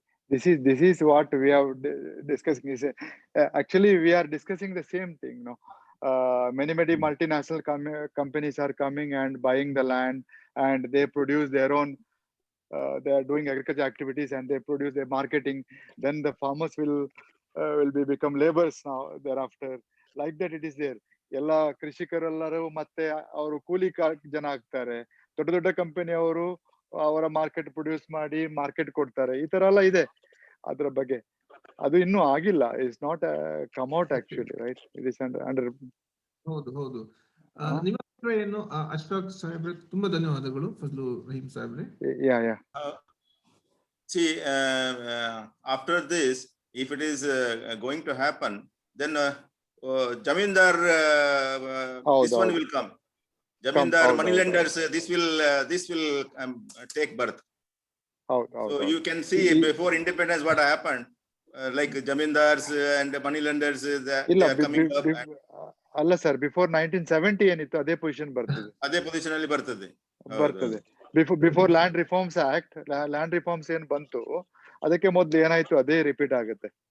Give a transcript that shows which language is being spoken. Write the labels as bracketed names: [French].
[English] This is what we are discussing. Is actually we are discussing the same thing. Many multinational companies are coming and buying the land, and they produce their own. They are doing agriculture activities and they produce their marketing. Then the farmers will become laborers now thereafter. Like that it is there. [Kannada] ಎಲ್ಲ ಕೃಷಿಕರೆಲ್ಲರೂ ಮತ್ತೆ ಅವರು ಕೂಲಿ ಜನ ಆಗ್ತಾರೆ. ದೊಡ್ಡ company ಅವರು ಅವರ market produce ಮಾಡಿ ಮಾರ್ಕೆಟ್ ಕೊಡ್ತಾರೆ. ಈ ತರ ಎಲ್ಲ ಇದೆ. ಅದರ ಬಗ್ಗೆ ಅದು ಇನ್ನೂ ಆಗಿಲ್ಲ. [English] It's not come out actually, right? It is under. [Kannada] ಹೌದು. ನಿಮ್ಮ ಹತ್ರ ಏನು ಅಶ್ಫಾಕ್ ಸಾಹೇಬ್ರೆ? ತುಂಬಾ ಧನ್ಯವಾದಗಳು ಫಜ್ಲು ರಹೀಂ ಸಾಹೇಬ್ರೆ. [English] See, after this, if it is going to happen, then Jamindar, this one will come. Jamindar, moneylenders, this will take birth. So you can see before independence what happened, like Jamindars and moneylenders, they are coming up. [Kannada] ಅಲ್ಲ sir, before 1970 ಏನಿತ್ತು ಅದೇ position ಬರ್ತದೆ. ಅದೇ position ಅಲ್ಲಿ ಬರ್ತದೆ. Before land reforms act, land reforms ಏನ್ ಬಂತು ಅದಕ್ಕೆ ಮೊದಲು ಏನಾಯ್ತು ಅದೇ ರಿಪೀಟ್ ಆಗುತ್ತೆ.